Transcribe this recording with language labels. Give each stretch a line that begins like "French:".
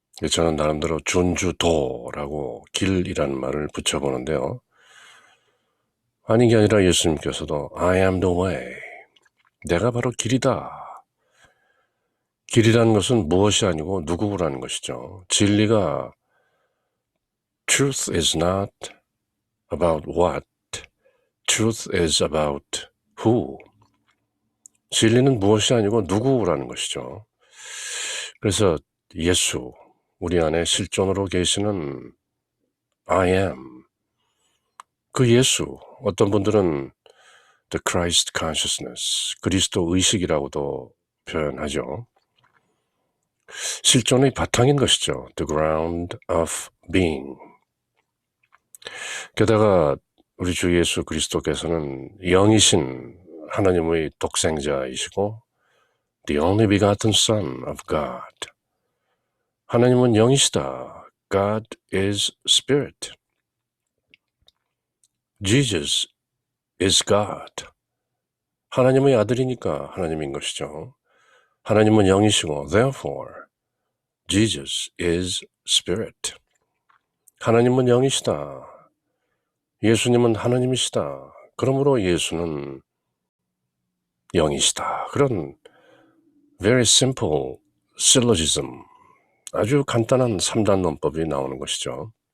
Korean: 저는 나름대로 준주도라고 길이라는 말을 붙여보는데요. 아닌 게 아니라 예수님께서도
English: I am the way,
Korean: 내가 바로 길이다. 길이라는 것은 무엇이 아니고 누구라는 것이죠. 진리가
English: Truth is not about what, truth is about who.
Korean: 진리는 무엇이 아니고 누구라는 것이죠. 그래서 예수, 우리 안에 실존으로 계시는 I am, 그 예수, 어떤 분들은
English: The Christ Consciousness,
Korean: 그리스도 의식이라고도 표현하죠. 실존의 바탕인 것이죠.
English: The ground of being.
Korean: 게다가 우리 주 예수 그리스도께서는 영이신 하나님의 독생자이시고
English: The only begotten Son of God.
Korean: 하나님은 영이시다.
English: God is Spirit. Jesus is God.
Korean: 하나님의 아들이니까 하나님인 것이죠. 하나님은 영이시고
English: Therefore Jesus is Spirit.
Korean: 하나님은 영이시다. 예수님은 하나님이시다. 그러므로 예수는 영이시다. 그런
English: very simple syllogism,
Korean: 아주 간단한 3단 논법이 나오는 것이죠.